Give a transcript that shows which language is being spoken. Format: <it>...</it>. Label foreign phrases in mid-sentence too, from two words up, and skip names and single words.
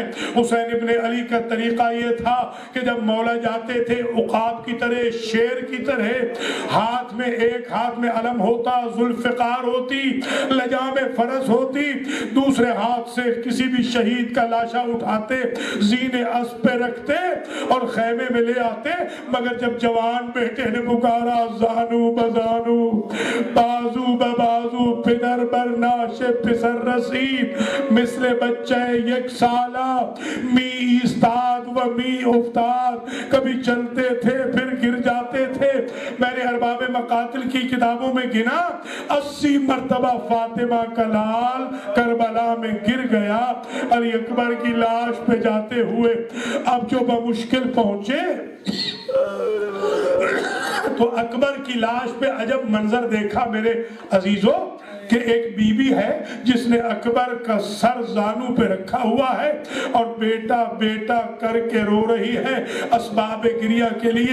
<ur>حسین ابن علی کا طریقہ یہ تھا کہ جب مولا جاتے تھے عقاب کی طرح، شیر کی طرح، ہاتھ میں ایک ہاتھ میں علم ہوتا، ذوالفقار ہوتی، لجام فرس ہوتی، دوسرے ہاتھ سے کسی بھی شہید کا لاشا اٹھاتے، زین اسب پہ رکھتے اور خیمے میں لے آتے. مگر جب جوان بیٹے نے پکارا</ur> <fa>زانو بزانو بازو بازو پدر بر ناش پسر رسید مثل بچہ یک سالہ می ایستاد و می افتاد.</fa> <ur>کبھی چلتے تھے پھر گر جاتے تھے. میں نے ارباب مقاتل کی کتابوں میں گنا 80 مرتبہ فاطمہ کا لال کربلا میں گر گیا. علی اکبر کی لاش پہ جاتے ہوئے اب جو بمشکل پہنچے تو اکبر کی لاش پہ عجب منظر دیکھا میرے عزیزوں کہ ایک بی بی ہے جس نے اکبر کا سر زانو پہ رکھا ہوا ہے اور بیٹا بیٹا کر کے رو رہی ہے اسباب گریہ کے لیے.</ur>